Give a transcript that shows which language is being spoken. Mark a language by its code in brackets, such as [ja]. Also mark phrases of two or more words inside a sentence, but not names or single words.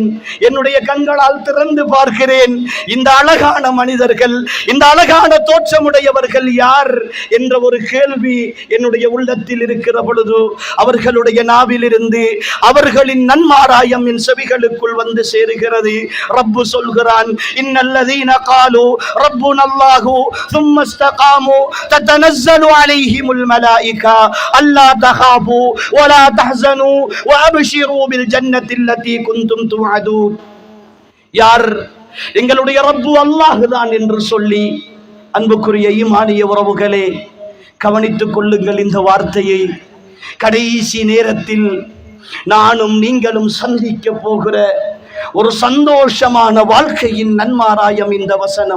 [ta] என்னுடைய கண்களால் திறந்து பார்க்கிறேன். இந்த அழகான மனிதர்கள், இந்த அழகான தோற்றமுடையவர்கள் யார் என்ற ஒரு கேள்வி என்னுடைய உள்ளத்தில் இருக்கிற பொழுது அவர்களுடைய நாவிலிருந்து அவர்களின் நன்மாராயம் என் செவிகளுக்குள் வந்து சேருகிறது. ரப்பு சொல்கிறான், [ar] الذين قالوا ربنا الله ثم استقاموا تتنزل عليهم الملائكة ألا تخافوا ولا تحزنوا وأبشروا بالجنة التي كنتم توعدون. [ta] யார் எங்களுடைய ரப்பு அல்லாஹ் தான் என்று சொல்லி, அன்புக்குரிய ஈமானிய உறவுகளே, கவனித்துக் கொள்ளுங்கள் இந்த வார்த்தையை. கடைசி நேரத்தில் நானும் நீங்களும் சந்திக்க போகிற ஒரு சந்தோஷமான வாழ்க்கையின் நன்மாராயம் இந்த வசனம்.